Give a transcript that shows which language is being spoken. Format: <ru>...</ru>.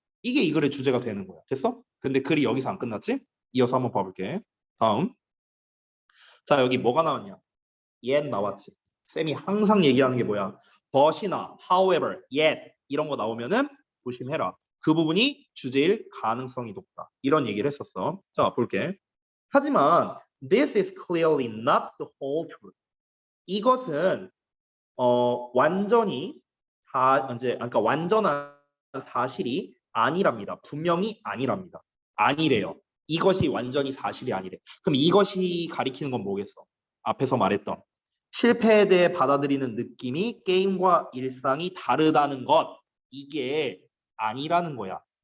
<ko>이게 이 글의 주제가 되는 거야. 됐어? 근데 글이 여기서 안 끝났지? 이어서 한번 봐볼게. 다음. 자, 여기 뭐가 나왔냐? yet 나왔지. 쌤이 항상 얘기하는 게 뭐야? but이나 however, yet 이런 거 나오면은 조심해라. 그 부분이 주제일 가능성이 높다. 이런 얘기를 했었어. 자, 볼게. 하지만</ko> <en>this is clearly not the whole truth.</en> <ko>이것은 완전히 그러니까 완전한 사실이 아니랍니다. 분명히 아니랍니다. 아니래요. 이것이 완전히 사실이 아니래. 그럼 이것이 가리키는 건 뭐겠어? 앞에서 말했던 실패에 대해 받아들이는 느낌이 게임과 일상이 다르다는 것, 이게 아니라는 거야.</ko>